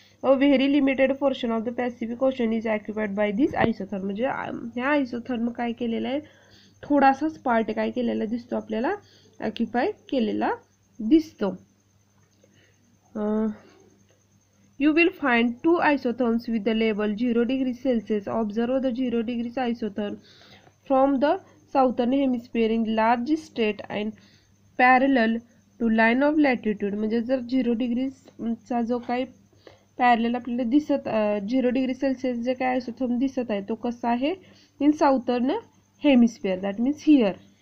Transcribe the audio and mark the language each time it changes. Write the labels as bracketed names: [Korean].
[English] A very limited portion of the Pacific Ocean is occupied by this isotherm. [Marathi] म्हणजे ह्या आयसोथर्म काय केलेलं आहे, थोडासाच पार्ट काय केलेला दिसतो आपल्याला, ऑक्युपाय केलेला दिसतो. [English] You will find two isotherms with the label 0 degree Celsius. Observe the 0 degrees isotherm from the southern hemisphere in large straight and parallel to line of latitude. [Marathi] म्हणजे जर 0 डिग्रीचा जो काही पॅरलल आपल्याला दिसत 0 डिग्री सेल्सिअस जे काय आयसोथर्म दिसत आहे तो कसा आहे, [English] In southern hemisphere, that means here.